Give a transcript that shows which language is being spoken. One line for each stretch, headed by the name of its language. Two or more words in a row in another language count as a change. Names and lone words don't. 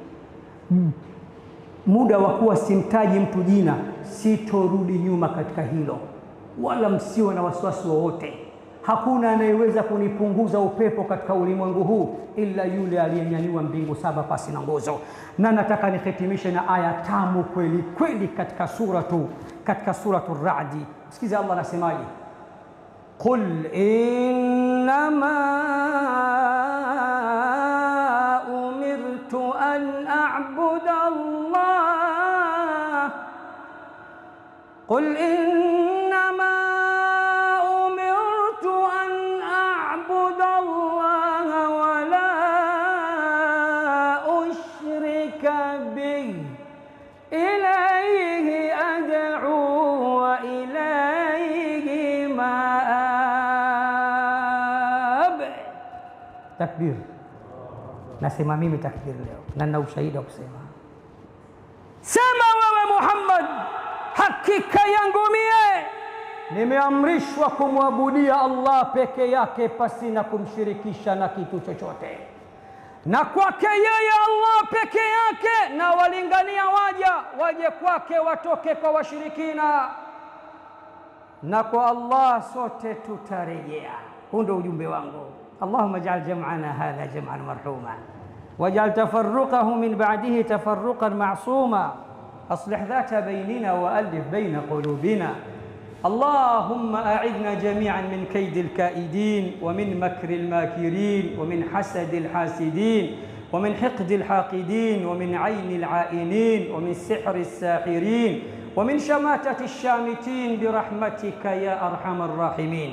Swahili: Muda wa kuwa simtaji mtu jina, sitorudi nyuma katika hilo, wala msiwe na wasiwasi wowote. Hakuna anayeweza kunipunguza upepo katika ulimwengu huu ila yule aliyenyanyua mbingu saba pasi na nguzo. Na nataka nihitimishe na aya tamu kweli kweli katika suratu Ra'di. Sikiza Allah anasemaje:
Arabic: قل إنما أمرت أن أعبد الله، قل إنما أمرت أن أعبد الله ولا أشرك به إليه أدعو وإليه مآب.
Swahili: Takbir. Nasema mimi takbir leo na nina ushahidi wa kusema. Sema wewe Muhammad, hakika yangu mie nimeamrishwa kumwabudia Allah peke yake pasina kumshirikisha na kitu chochote, na kwake yeye Allah peke yake, na walingania waje kwake, watoke kwa washirikina, na kwa Allah sote tutarejea. Huu ndio ujumbe wangu.
Arabic: اللهم اجعل جمعنا هذا جمعا مرحوما واجعل تفرقه من بعده تفرقا معصوما وأصلح ذات بيننا وألف بين قلوبنا. اللهم أعذنا جميعا من كيد الكائدين ومن مكر الماكرين ومن حسد الحاسدين ومن حقد الحاقدين ومن عين العائنين ومن سحر الساحرين ومن شماتة الشامتين برحمتك يا أرحم الراحمين.